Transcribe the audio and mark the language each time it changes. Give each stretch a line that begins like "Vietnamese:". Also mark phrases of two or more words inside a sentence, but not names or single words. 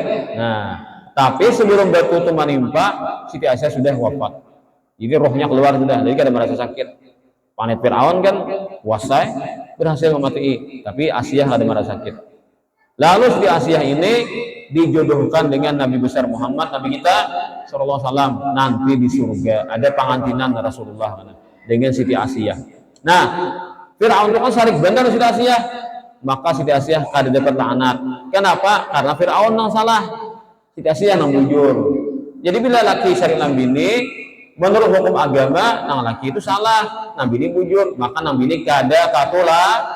Banjar: Nah, tapi sebelum batu itu menimpa, Siti Asiyah sudah wafat. Jadi rohnya keluar sudah, jadi kada merasa sakit. Planet Fir'aun kan puasa berhasil memati, tapi Asiyah kada merasa sakit. Lalu Siti Asiyah ini dijodohkan dengan Nabi besar Muhammad, Nabi kita
Arabic: sallallahu alaihi wasallam
Banjar: nanti di surga. Ada pengantinan Rasulullah dengan Siti Asiyah. Nah, Fir'aun itu kan sarik benar Siti Asiyah, maka Siti Asiyah kada dapat laknat. Kenapa? Karena Fir'aun yang salah, Siti Asiyah yang bujur. Jadi bila laki sarik nang bini, menurut hukum agama, nang laki itu salah, nang bini bujur, maka nang bini kada katulah.